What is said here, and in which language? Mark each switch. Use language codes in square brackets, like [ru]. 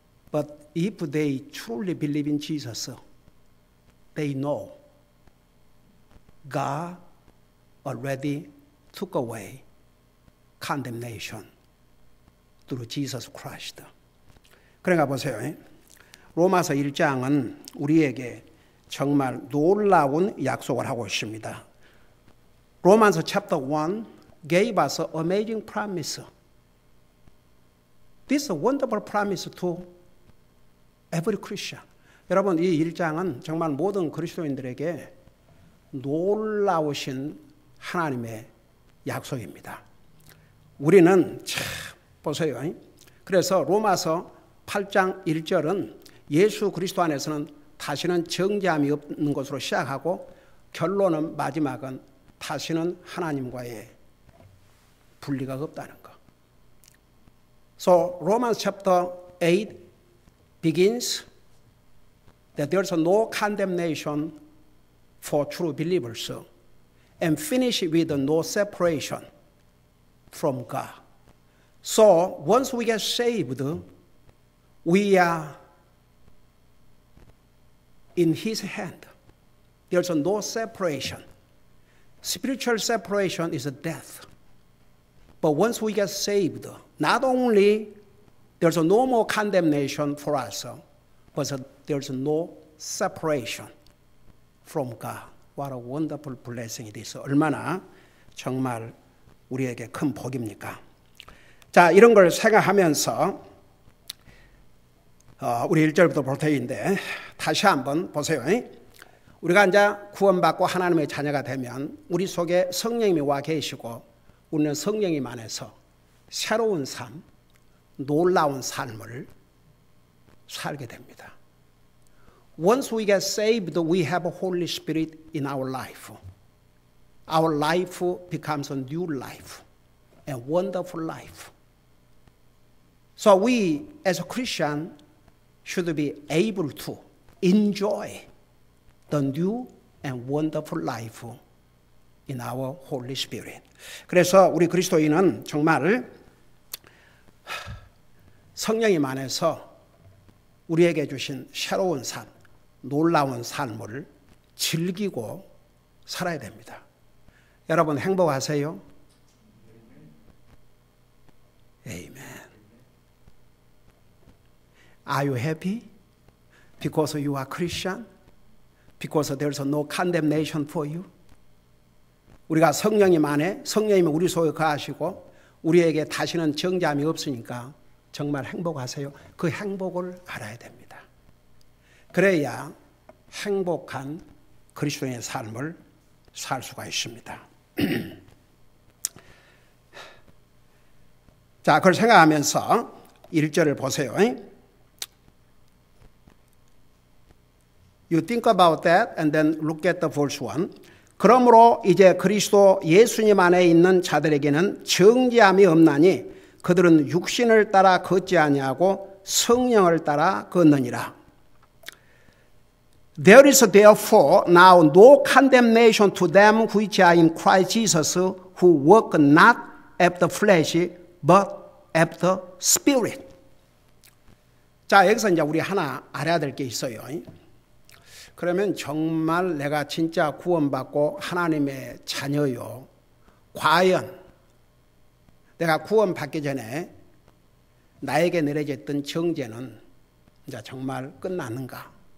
[en] But if they truly believe in Jesus, they know God already took away condemnation through Jesus Christ. [ko] 그러니까 보세요. 로마서 1장은 우리에게 정말 놀라운 약속을 하고 있습니다. [en] Romans chapter 1 gave us an amazing promise. This is a wonderful promise to every Christian. [ko] 여러분, 이 1장은 정말 모든 그리스도인들에게 놀라우신 하나님의 약속입니다. 우리는 참 보세요. 그래서 로마서 8장 1절은 예수 그리스도 안에서는 다시는 정죄함이 없는 것으로 시작하고 결론은 마지막은 다시는 하나님과의 분리가 없다는 것. [en] So Romans chapter 8 begins that there's no condemnation for true believers and finish with no separation from God. So once we get saved, we are in His hand. There's no separation. Spiritual separation is death. But once we get saved, not only there's no more condemnation for us, but there's no separation from God. What a wonderful blessing it is. [ko] 얼마나 정말 우리에게 큰 복입니까? 자, 이런 걸 생각하면서 우리 1절부터 볼 테인데 다시 한번 보세요. 우리가 이제 구원받고 하나님의 자녀가 되면 우리 속에 성령님이 와 계시고 우리는 성령님 안에서 새로운 삶, 놀라운 삶을 살게 됩니다. [en] Once we get saved, we have a Holy Spirit in our life. Our life becomes a new life, a wonderful life. So we, as a Christian, should be able to enjoy the new and wonderful life in our Holy Spirit. [ko] 그래서 우리 그리스도인은 정말 성령님 안에서 우리에게 주신 새로운 삶, 놀라운 삶을 즐기고 살아야 됩니다. 여러분 행복하세요? [en] Amen. Are you happy? Because you are Christian? Because there's no condemnation for you? [ko] 우리가 성령님 안에 성령님이 우리 속에 거하시고 우리에게 다시는 정죄함이 없으니까 정말 행복하세요. 그 행복을 알아야 됩니다. 그래야 행복한 그리스도인의 삶을 살 수가 있습니다. 자, 그걸 생각하면서 1절을 보세요. [en] You think about that and then look at the verse 1. [ko] 그러므로 이제 그리스도 예수님 안에 있는 자들에게는 정죄함이 없나니 그들은 육신을 따라 걷지 아니하고 성령을 따라 걷느니라. [en] There is therefore now no condemnation to them which are in Christ Jesus, who walk not after flesh, but after spirit. [ko] 자, 여기서 이제 우리 하나 알아야 될 게 있어요. 그러면 정말 내가 진짜 구원받고 하나님의 자녀요. 과연 내가 구원받기 전에 나에게 내려졌던 정죄는 이제 정말 끝났는가?